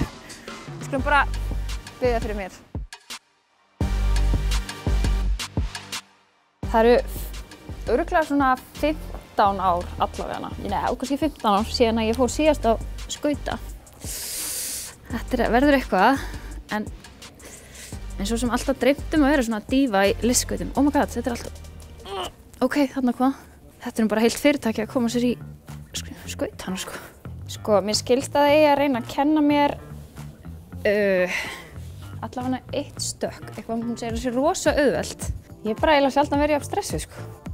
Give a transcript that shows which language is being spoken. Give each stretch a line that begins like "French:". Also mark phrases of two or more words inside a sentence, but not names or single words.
Icelandic: Við skulum bara biðja fyrir mér. Það eru örugglega svona 15 ár allavega. Nei, kannski 15 ár síðan að ég fór síðast á skauta. Þetta verður eitthvað, en svo sem alltaf dreymt að vera svona dífa í listskautum.
English: Oh my god,
Icelandic: þetta er alltaf... Ok, þarna hvað? Þetta er bara heilt fyrirtæki að koma sér í skautana, sko. Sko, mér skilst að það eigi að reyna að kenna mér allavega 1 stökk. Eitthvað hún segir að það sé rosa auðvelt. Ég er bara eiginlega sjaldan verið af stressu, sko.